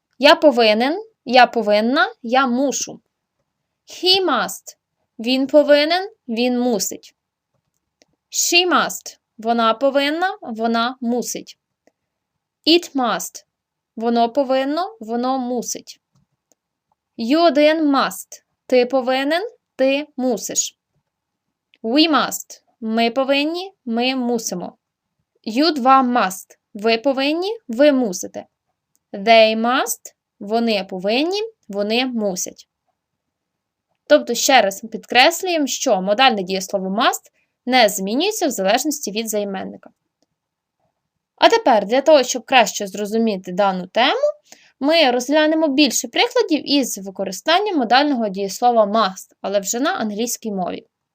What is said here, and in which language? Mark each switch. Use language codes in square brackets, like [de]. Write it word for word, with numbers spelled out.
[uk] Я повинен, я повинна, я мушу. [en] He must. [uk] Він повинен, він мусить. [en] She must. [uk] Вона повинна, вона мусить. [en] It must. [uk] Воно повинно, воно мусить. [en] You [uk] один [en] must. [uk] Ти повинен, ти мусиш. [en] We must. [uk] Ми повинні, ми мусимо. [en] You [uk] два [en] must. [uk] Ви повинні, ви мусите. [en] They must. [uk] Вони повинні, вони мусять. Тобто, ще раз підкреслюємо, що модальне дієслово must не змінюється в залежності від займенника. А тепер, для того, щоб краще зрозуміти дану тему, ми розглянемо більше прикладів із використанням модального дієслова must, але вже на англійській мові.